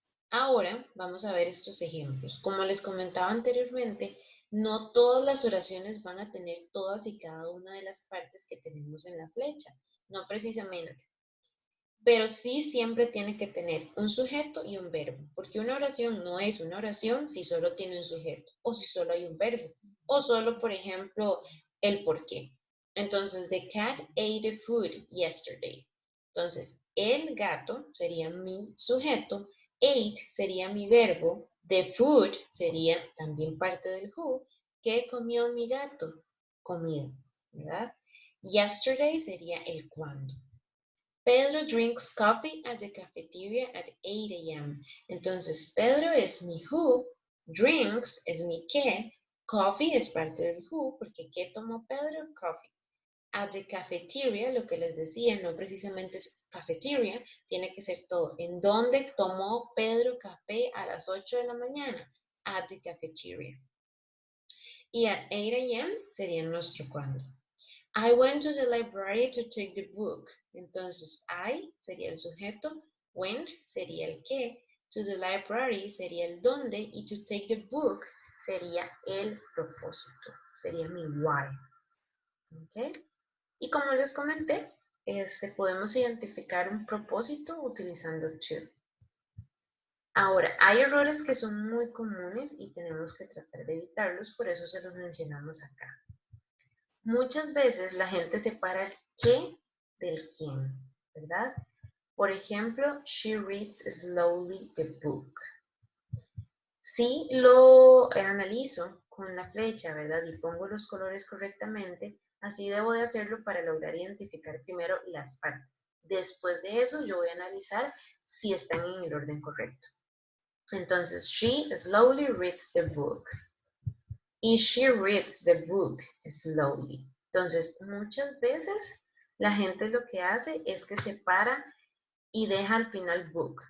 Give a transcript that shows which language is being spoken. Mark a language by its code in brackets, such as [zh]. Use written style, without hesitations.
[es] Ahora vamos a ver estos ejemplos. Como les comentaba anteriormente, no todas las oraciones van a tener todas y cada una de las partes que tenemos en la flecha, no precisamente, pero sí siempre tiene que tener un sujeto y un verbo, porque una oración no es una oración si solo tiene un sujeto, o si solo hay un verbo, o solo, por ejemplo, el por qué. [en] Entonces, the cat ate the food yesterday. [es] Entonces, el gato sería mi sujeto, ate sería mi verbo, [en] the food [es] sería también parte del who. ¿Qué comió mi gato? Comida, ¿verdad? Yesterday sería el cuándo. [en] Pedro drinks coffee at the cafeteria at 8 a.m. [es] Entonces, Pedro es mi who, drinks es mi qué, coffee es parte del who, porque ¿qué tomó Pedro? Coffee. [en] At the cafeteria, [es] lo que les decía, no precisamente es cafeteria, tiene que ser todo. ¿En dónde tomó Pedro café a las 8 de la mañana? [en] At the cafeteria. Y at 8 a.m. [es] sería nuestro cuándo. [en] I went to the library to take the book. [es] Entonces, I sería el sujeto, went sería el qué, [en] to the library [es] sería el dónde y [en] to take the book [es] sería el propósito, sería mi why. ¿Okay? Y como les comenté, podemos identificar un propósito utilizando to. Ahora, hay errores que son muy comunes y tenemos que tratar de evitarlos, por eso se los mencionamos acá. Muchas veces la gente separa el qué del quién, ¿verdad? Por ejemplo, [en] she reads slowly the book. [es] Si lo analizo con la flecha, ¿verdad? Y pongo los colores correctamente, así debo de hacerlo para lograr identificar primero las partes. Después de eso, yo voy a analizar si están en el orden correcto. [en] Entonces, she slowly reads the book. Y she reads the book slowly. [es] Entonces, muchas veces la gente lo que hace es que separa y deja al final book.